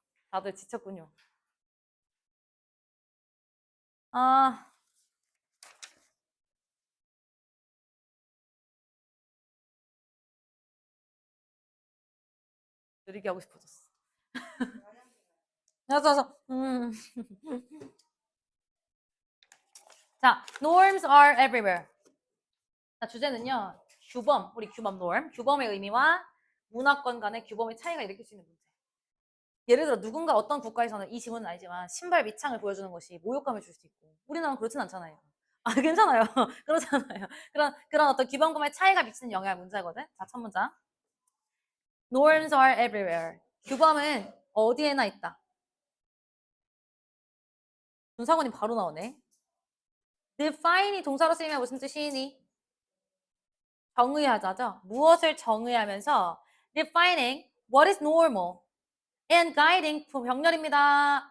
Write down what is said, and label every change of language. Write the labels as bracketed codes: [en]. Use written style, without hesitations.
[ko] 다들 지쳤군요. 아, 느리게 하고 싶어졌어. 그래서 자, [en] norms are everywhere. [ko] 자, 주제는요. 규범, 우리 규범 norm, 규범의 의미와 문화권 간의 규범의 차이가 일으킬 수 있는 문제. 예를 들어 누군가 어떤 국가에서는 이 지문은 아니지만 신발 밑창을 보여주는 것이 모욕감을 줄 수 있고 우리나라는 그렇진 않잖아요. 아 괜찮아요. 그렇잖아요. 그런 어떤 규범금의 차이가 미치는 영향 문제거든. 자, 첫 문장. [en] Norms are everywhere. [ko] 규범은 어디에나 있다. 문사관이 바로 나오네. Define이 동사로 쓰이면 무슨 뜻이니? 정의하자죠. 무엇을 정의하면서 [en] defining what is normal and guiding [ko] 병렬입니다.